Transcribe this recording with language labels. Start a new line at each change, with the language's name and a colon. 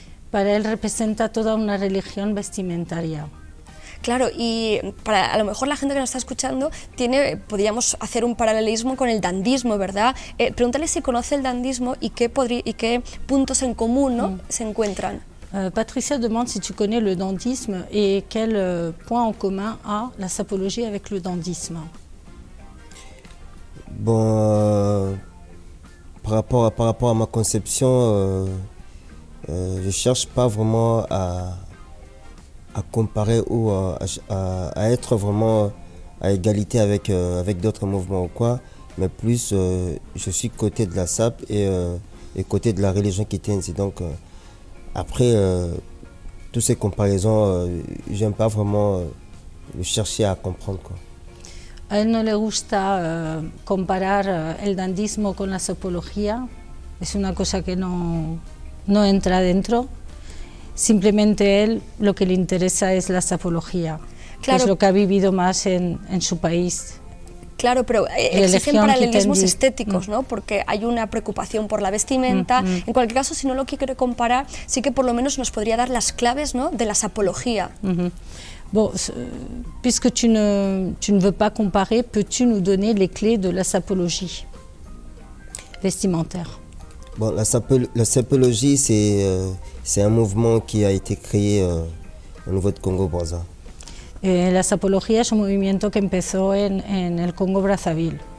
Spanish: Para él representa toda una religión vestimentaria. Claro, y para a lo mejor la gente que nos está escuchando podríamos hacer un paralelismo con el dandismo, ¿verdad? Pregúntale si conoce el dandismo y qué puntos en común, ¿no?, se encuentran.
French: Patricia demande si tu connais le dandisme et quel point en commun a la sapologie avec le dandisme. Bon, par rapport à ma conception, je cherche pas vraiment à comparer ou à être vraiment à égalité avec d'autres mouvements ou quoi, mais plus je suis côté de la SAP et côté de la religion quitense. Donc après, toutes ces comparaisons, j'aime pas vraiment chercher à comprendre, quoi.
Spanish: A él no le gusta comparar el dandismo con la sapología, es una cosa que no entra dentro. Simplemente él lo que le interesa es la sapología, Claro. que es lo que ha vivido más en su país. Claro, pero existen Religión paralelismos quitendi. estéticos, ¿no?, porque hay una preocupación por la vestimenta. En cualquier caso, si no lo quiere comparar, sí que por lo menos nos podría dar las claves, ¿no?, de la sapología.
French: Bon, puisque tu ne veux pas comparer, peux-tu nous donner les clés de la sapologie vestimentaire? Bon, la sapologie, c'est un mouvement qui a été créé au niveau de Congo-Brazza.
Spanish: La sapología es un movimiento que empezó en el Congo-Brazzaville.